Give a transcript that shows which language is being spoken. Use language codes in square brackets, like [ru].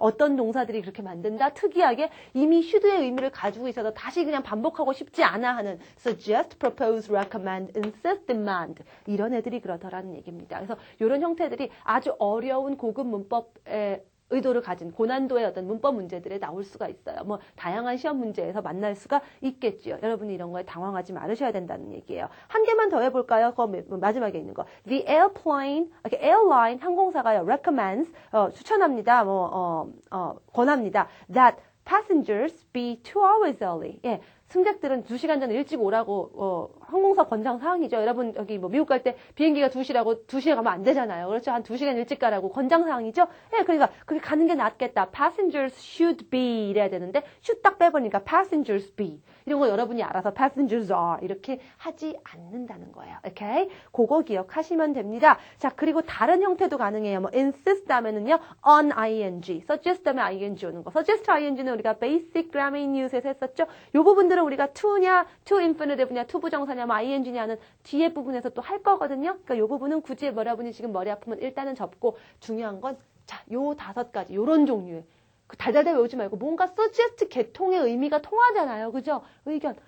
[ko] 어떤 동사들이 그렇게 만든다? 특이하게 이미 should의 의미를 가지고 있어서 다시 그냥 반복하고 싶지 않아 하는 suggest, propose, recommend, insist, demand. 이런 애들이 그렇더라는 얘기입니다. 그래서 이런 형태들이 아주 어려운 고급 문법에 의도를 가진 고난도의 어떤 문법 문제들에 나올 수가 있어요. 뭐 다양한 시험 문제에서 만날 수가 있겠죠. 여러분이 이런 거에 당황하지 말으셔야 된다는 얘기예요. 한 개만 더 해볼까요? 그 마지막에 있는 거. [en] The airline [ko] 항공사가요. recommends 추천합니다. 권합니다. [en] That passengers be 2 hours early. [ko] 예. 승객들은 2시간 전에 일찍 오라고 항공사 권장 사항이죠. 여러분 여기 뭐 미국 갈 때 비행기가 2시라고 2시에 가면 안 되잖아요. 그렇죠? 한 2시간 일찍 가라고 권장 사항이죠. 예, 그러니까 그게 가는 게 낫겠다. [en] Passengers should be [ko] 이래야 되는데 should 딱 빼버리니까 passengers be. 이런 거 여러분이 알아서 [en] passengers are [ko] 이렇게 하지 않는다는 거예요. 오케이? 그거 기억하시면 됩니다. 자, 그리고 다른 형태도 가능해요. 뭐 insist 하면은요. on ing. suggest 하면 ing 오는 거. suggest ing는 우리가 basic grammar news에서 했었죠. 요 부분들은 우리가 to냐, to infinitive냐, to 부정사냐, 뭐 ing냐는 뒤에 부분에서 또 할 거거든요. 그러니까 요 부분은 굳이 여러분이 지금 머리 아프면 일단은 접고 중요한 건 자, 요 5가지 요런 종류의 달달달 외우지 말고 뭔가 suggest 계통의 의미가 통하잖아요. 그죠? 의견.